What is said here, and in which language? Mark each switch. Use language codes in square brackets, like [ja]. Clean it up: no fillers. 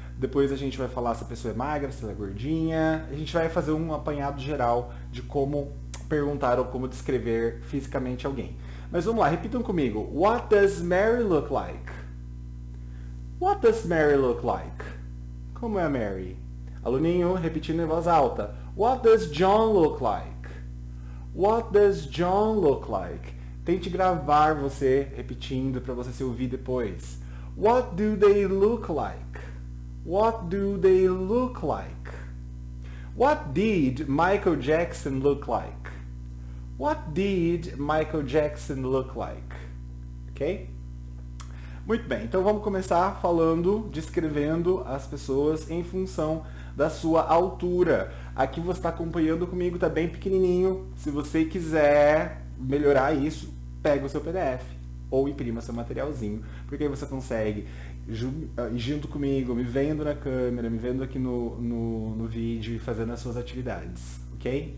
[pt] Depois a gente vai falar se a pessoa é magra, se ela é gordinha. A gente vai fazer um apanhado geral de como perguntar ou como descrever fisicamente alguém. Mas vamos lá, repitam comigo. [en] What does Mary look like? What does Mary look like? [pt] Como é a Mary? Aluninho, repetindo em voz alta. [en] What does John look like? What does John look like? [pt] Tente gravar você repetindo para você se ouvir depois. [en] What do they look like? What do they look like? What did Michael Jackson look like? What did Michael Jackson look like? Ok? [pt] Muito bem, então vamos começar falando, descrevendo as pessoas em função da sua altura. Aqui você está acompanhando comigo, está bem pequenininho. Se você quiser melhorar isso, pega o seu PDF ou imprima seu materialzinho, porque aí você consegue, junto comigo, me vendo na câmera, me vendo aqui no vídeo e fazendo as suas atividades, ok?